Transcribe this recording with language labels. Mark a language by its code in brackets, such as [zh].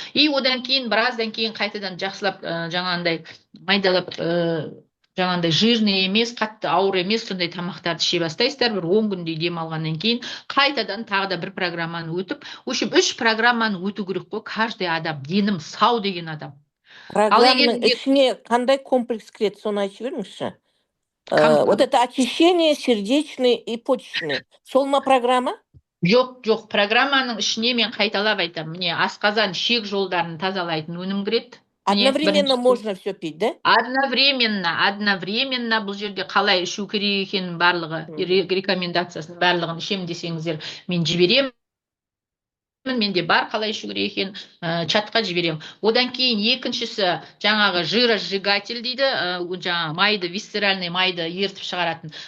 [kk] И одан кейін, біраздан кейін қайтадан жақсылап жаңағындай майдалап жаңағындай жирный емес, қатты ауыр емес, сондай тамақтарды іше бастайсыздар, бір 10 күндей дем алғаннан кейін қайтадан тағы да бір программаны өтіп, общем 3 программаны өту керек қой каждый адам, денім сау деген адам. Программаның ішіне қандай комплекс кіреді, соны айтып беріңізші. [ru] Вот это очищение сердечный и почечный. [kk] Сол ма программа? Жоқ, программаның ішіне мен қайталап айтамын. Міне асқазан ішек жолдарын тазалайтын өнім кіреді. [ru] Одновременно можно все пить, да? [kk] Одновременно бұл жерде қалай ішу керек екенін барлығы, рекомендациясын барлығын ішемін десеңіздер, мен жіберемін. Менде бар қалай ішу керек екен, чатқа жіберем. Одан кейін екіншісі жаңағы жиросжигатель дейді, жаңағы майды, висцеральный майды ертіп шығаратын.